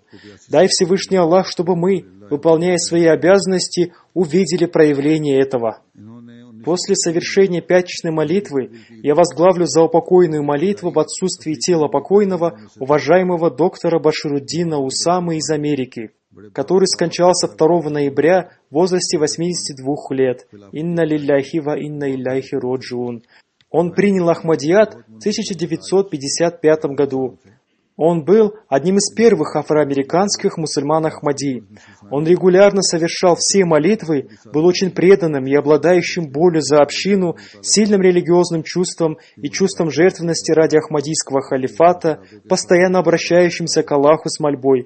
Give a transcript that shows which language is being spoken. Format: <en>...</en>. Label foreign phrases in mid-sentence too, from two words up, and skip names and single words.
<ru>Дай Всевышний Аллах, чтобы мы, выполняя свои обязанности, увидели проявление этого. После совершения пятничной молитвы я возглавлю заупокойную молитву в отсутствии тела покойного, уважаемого доктора Башируддина Усамы из Америки, который скончался 2 ноября в возрасте 82 лет.</ru> <ar>إنا لله وإنا إليه راجعون.</ar> <ru>Он принял Ахмадият в 1955 году. Он был одним из первых афроамериканских мусульман Ахмади. Он регулярно совершал все молитвы, был очень преданным и обладающим болью за общину, сильным религиозным чувством и чувством жертвенности ради ахмадийского халифата, постоянно обращающимся к Аллаху с мольбой.</ru>